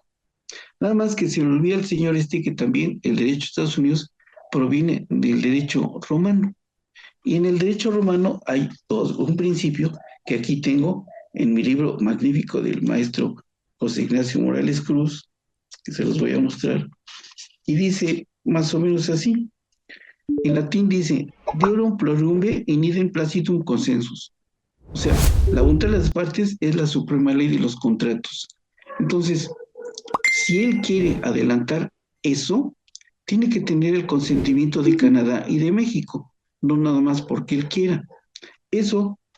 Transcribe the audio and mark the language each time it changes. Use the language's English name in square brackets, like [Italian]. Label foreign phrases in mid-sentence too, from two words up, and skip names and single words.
[Spanish] Nada más que se le olvida al señor que también el derecho de Estados Unidos proviene del derecho romano. Y en el derecho romano hay un principio que aquí tengo en mi libro magnífico del maestro José Ignacio Morales Cruz, que se los voy a mostrar, y dice más o menos así. En latín dice: [Latin] deorum plurumve in idem placitum consensus. [Spanish] O sea, la voluntad de las partes es la suprema ley de los contratos. Entonces, si él quiere adelantar eso, tiene que tener el consentimiento de Canadá y de México, no nada más porque él quiera.